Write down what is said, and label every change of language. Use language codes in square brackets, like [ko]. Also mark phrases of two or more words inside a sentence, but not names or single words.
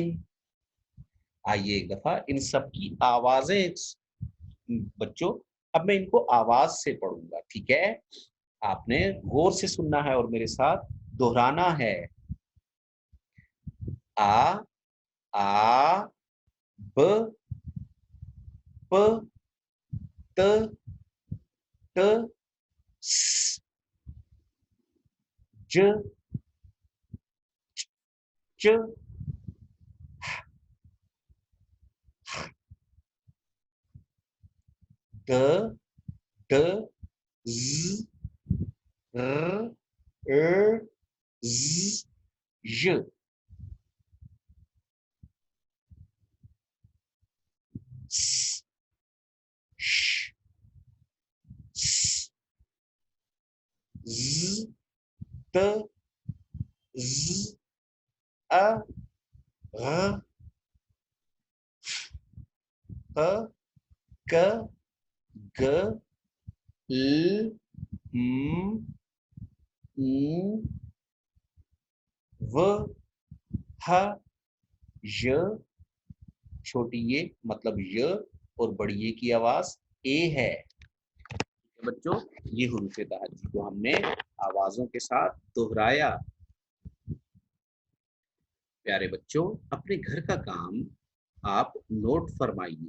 [ur] آئیے ایک دفعہ ان سب کی آوازیں بچوں، اب میں ان کو آواز سے پڑھوں گا. ٹھیک ہے، آپ نے غور سے سننا ہے اور میرے ساتھ دہرانا ہے. آ، آ, ب، پ، ت، ٹ، ث، ج, چ، د، ڈ, ذ، ر، ز، ژ، س، ش, ص، ض، ط، ظ، ع، غ، ف، ک، گ، ل، م، ن، و, ہ، ی. چھوٹی یے مطلب ی اور بڑی یے کی آواز اے ہے. بچوں، یہ حروف تہجد کو ہم نے آوازوں کے ساتھ دہرایا. پیارے بچوں، اپنے گھر کا کام آپ نوٹ فرمائیے.